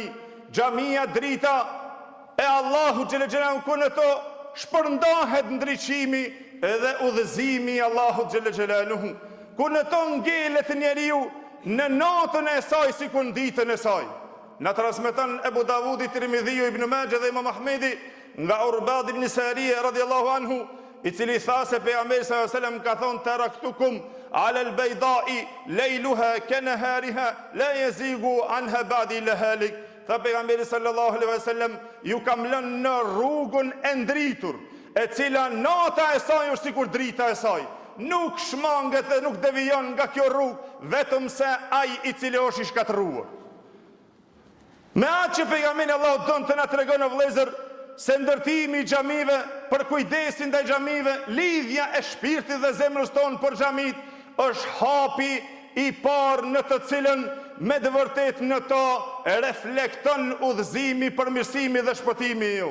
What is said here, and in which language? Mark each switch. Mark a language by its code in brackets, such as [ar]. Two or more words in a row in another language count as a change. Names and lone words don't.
[sq] Xhamia drita e Allahu [ar] جل جلاله, [sq] ku në to shpërndahet ndriçimi edhe udhëzimi i Allahut [ar] جل جلاله, [sq] ku në to ngelet njeriu në natën e saj sikur në ditën e saj. Na transmeton Ebu Davudi, Tirmidhiu, Ibn Majah dhe Imam Ahmedi nga Urbad ibn Sariya [ar] رضي الله عنه, [sq] i cili tha se pejgamberi [ar] صلى الله عليه وسلم [sq] ka thonë: [ar] تركتكم على البيضاء ليلها كنهارها لا يزيغ عنها بعدي إلا هالك. [sq] Tha pejgamberi [ar] صلى الله عليه وسلم: [sq] ju kam lënë në rrugën e ndritur, e cila nata e saj është sikur drita e saj, nuk shmanget dhe nuk devijon nga kjo rrugë, vetëm se ai i cili është i shkatërruar. Me atë që pejgamberi Allahu don të na tregon o vëllezër se ndërtimi i xhamive, për kujdesin ndaj xhamive, lidhja e shpirtit dhe zemrës tonë për xhamit, është hapi i parë në të cilën me të vërtet në to reflekton udhëzimi, përmirësimi dhe shpëtimi ju.